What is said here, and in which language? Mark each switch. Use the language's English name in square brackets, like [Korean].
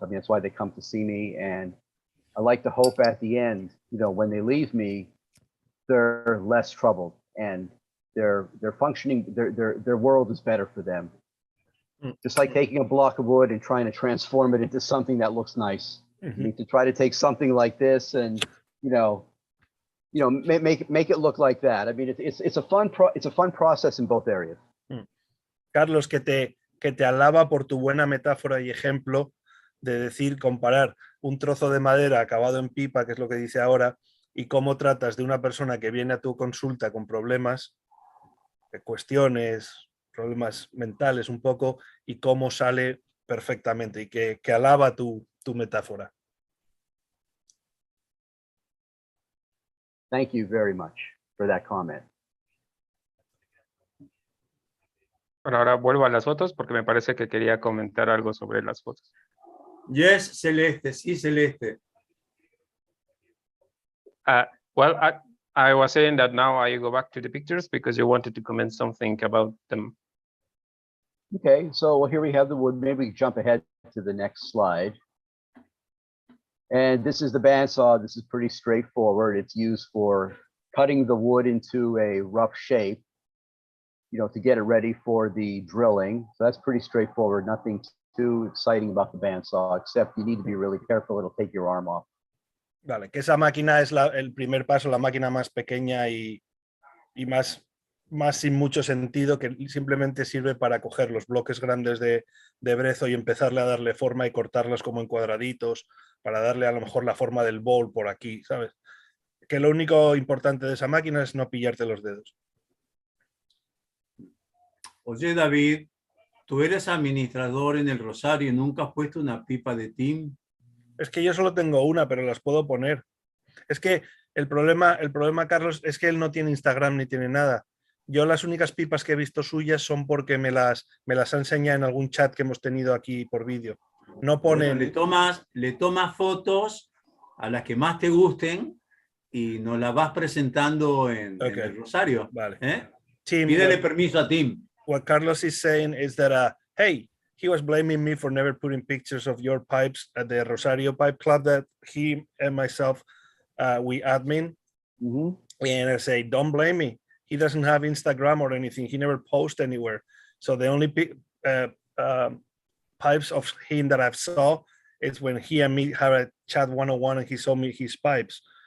[English] I mean, that's why they come to see me. And I like to hope at the end, when they leave me, they're less troubled and they're functioning, their world is better for them. Just like taking a block of wood and trying to transform it into something that looks nice. You need to try to take something like this and, make it look like that. I mean, it's a fun process in both areas. [Spanish] Carlos, que te alaba por tu buena metáfora y ejemplo de decir, comparar un trozo de madera acabado en pipa, que es lo que dice ahora, y cómo tratas de una persona que viene a tu consulta con problemas, cuestiones, problemas mentales un poco, y cómo sale perfectamente, y que alaba tu metáfora. [English] Thank you very much for that comment. [Spanish] Bueno, ahora vuelvo a las fotos porque me parece que quería comentar algo sobre las fotos. [English] Yes, Celeste, [Spanish] sí, [English] Celeste. Well, I was saying that now I go back to the pictures because you wanted to comment something about them. Okay, so well, here we have the wood. Maybe we jump ahead to the next slide. And this is the bandsaw. This is pretty straightforward. It's used for cutting the wood into a rough shape, you know, to get it ready for the drilling. So that's pretty straightforward. Nothing too exciting about the bandsaw, except you need to be really careful. It'll take your arm off. [Spanish] Vale, que esa máquina es el primer paso, la máquina más pequeña y más sin mucho sentido, que simplemente sirve para coger los bloques grandes de brezo y empezarle a darle forma y cortarlos como en cuadraditos, para darle a lo mejor la forma del bowl por aquí, ¿sabes? Que lo único importante de esa máquina es no pillarte los dedos. Oye, David, tú eres administrador en el Rosario y nunca has puesto una pipa de Tim. Es que yo solo tengo una, pero las puedo poner. Es que el problema, Carlos, es que él no tiene Instagram ni tiene nada. Yo las únicas pipas que he visto suyas son porque me las ha enseñado en algún chat que hemos tenido aquí por vídeo. No ponen... Bueno, le tomas fotos a las que más te gusten y nos las vas presentando en el Rosario. Vale. Tim, pídele permiso a Tim. [English] What Carlos is saying is that, hey, he was blaming me for never putting pictures of your pipes at the Rosario Pipe Club that he and myself, we admin. Mm-hmm. And I say, don't blame me. He doesn't have Instagram or anything. He never posts anywhere. So the only pipes of him that I've saw is when he and me have a chat one-on-one and he showed me his pipes.